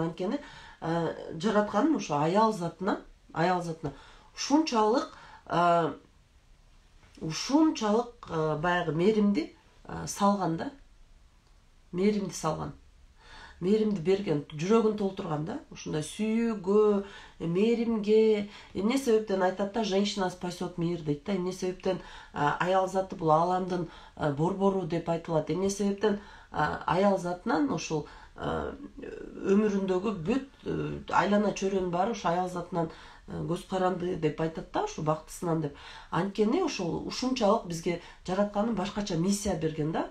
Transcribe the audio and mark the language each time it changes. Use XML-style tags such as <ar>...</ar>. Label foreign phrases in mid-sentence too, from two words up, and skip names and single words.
<ky>Анткени жаратканын ошо аял затына ушунчалык баягы мээримди салган да. Мээримди салган. Мээримди берген, жүрөгүн толтурган да. Ушундай сүйүүгө, мээримге. Эмне себептен айтат да,</ky> <ru>женщина спасет мир</ru> <ky>дейт да. Эмне себептен аял заты бул ааламдын борбору деп айтылат. Эмне себептен аял затынан ушул өмүрүндөгү бүт айлана чөйрөнүн баары ушу аял затынан көз каранды деп айтат да, ушу бактысынан деп. Анткени ушунчалык бизге жаратканын башкача миссия берген да.</ky>